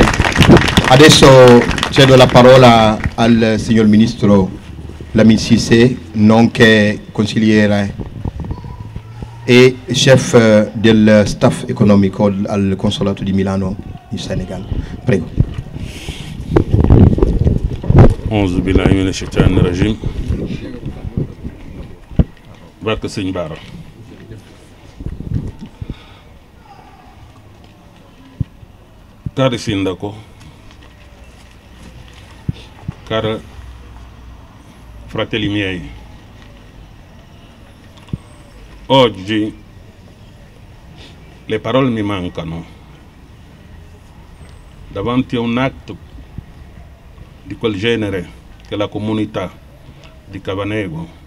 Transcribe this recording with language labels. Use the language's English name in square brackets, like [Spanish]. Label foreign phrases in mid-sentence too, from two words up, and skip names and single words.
[Italian] Adesso cedo la parola al signor Ministro Lamine Cissé, nonché consigliere e chef del staff economico al Consolato di Milano in Senegal. Prego. [Arabic] أعوذ بالله من الشيطان الرجيم. [Wolof] Barke Sëñ Bara. [Italian] Cari Sindaco, cari fratelli miei, oggi le parole mi mancano davanti a un atto di quel genere che la comunità di Cavenago,